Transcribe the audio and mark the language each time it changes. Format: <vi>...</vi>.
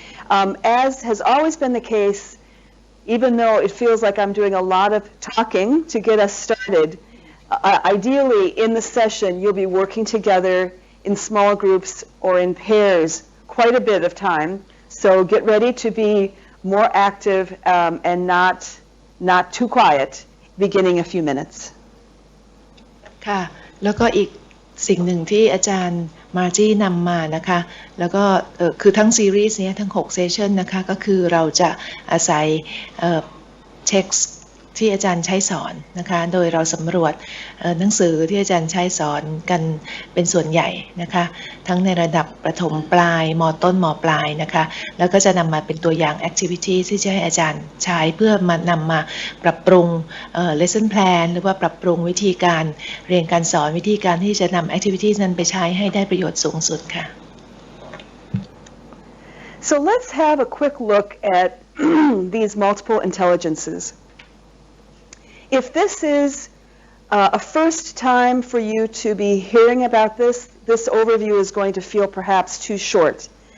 <en>As has always been the case, even though it feels like I'm doing a lot of talking to get us started, ideally in the session you'll be working together in small groups or in pairs quite a bit of time. So get ready to be more active and not too quiet, beginning a few minutes.</en> <th>ค่ะแล้วก็อีกสิ่งหนึ่งที่อาจารย์มาร์จี้นำมานะคะแล้วก็คือทั้งซีรีส์นี้ทั้ง6เซสชันนะคะก็คือเราจะอาศัยเท็กซ์ที่อาจารย์ใช้สอนนะคะโดยเราสำรวจหนังสือที่อาจารย์ใช้สอนกันเป็นส่วนใหญ่นะคะทั้งในระดับประถมปลายม.ต้นม. ปลายนะคะแล้วก็จะนำมาเป็นตัวอย่าง activity ที่จะให้อาจารย์ใช้เพื่อมานำมาปรับปรุงlesson plan หรือว่าปรับปรุงวิธีการเรียนการสอนวิธีการที่จะนำ activity นั้นไปใช้ให้ได้ประโยชน์สูงสุดค่ะ</th> <en>So let's have a quick look at these multiple intelligences. If this is a first time for you to be hearing about this, this overview is going to feel perhaps too short.</en>